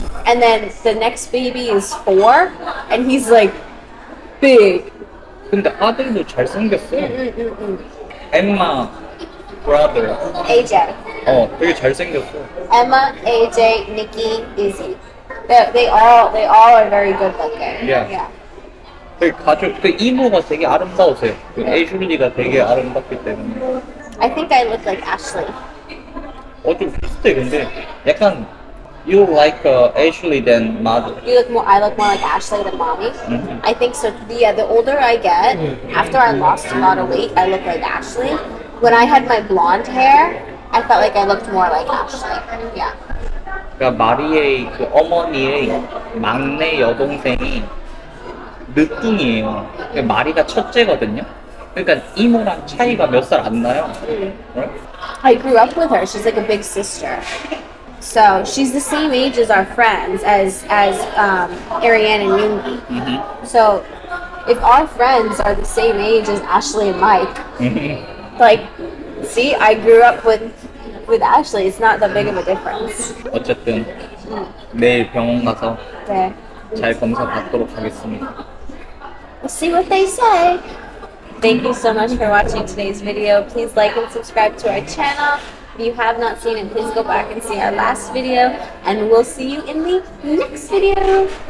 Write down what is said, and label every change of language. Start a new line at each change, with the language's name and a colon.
English: And then the next baby is 4, and he's like big.
Korean: 근데 아들도 잘생겼어.
English: Emma brother. AJ.
Korean: 되게 잘생겼어.
English: Emma, AJ, Nikki, Izzy. They all are very good looking. Yeah.
Korean: 그 가족, 그 이모가 되게 아름다우세요. 그 애슐리가 되게 아름답기 때문에.
English: I think I look like Ashley.
Korean: 좀 비슷해 근데 약간
English: you like Ashley than mother. I look more like Ashley than mommy. I think so. Yeah, the older I get, after I lost a lot of weight, I look like Ashley. When I had my blonde hair, I felt like I looked more like Ashley. Yeah.
Korean: 그러니까 마리의 그 어머니의 막내 여동생이 늦둥이에요. 그러니까 마리가 첫째거든요. 그러니까 이모랑 차이가 몇 살 안 나요.
English: Right? I grew up with her. She's like a big sister. So she's the same age as our friends, as Ariane and Yoongi. So if our friends are the same age as Ashley and Mike, like, see, I grew up with Ashley. It's not that big of a difference.
Korean: 어쨌든 내일 병원 가서 네. 잘 검사 받도록 하겠습니다.
English: We'll see what they say. Thank you so much for watching today's video. Please like and subscribe to our channel. If you have not seen it, please go back and see our last video. And we'll see you in the next video.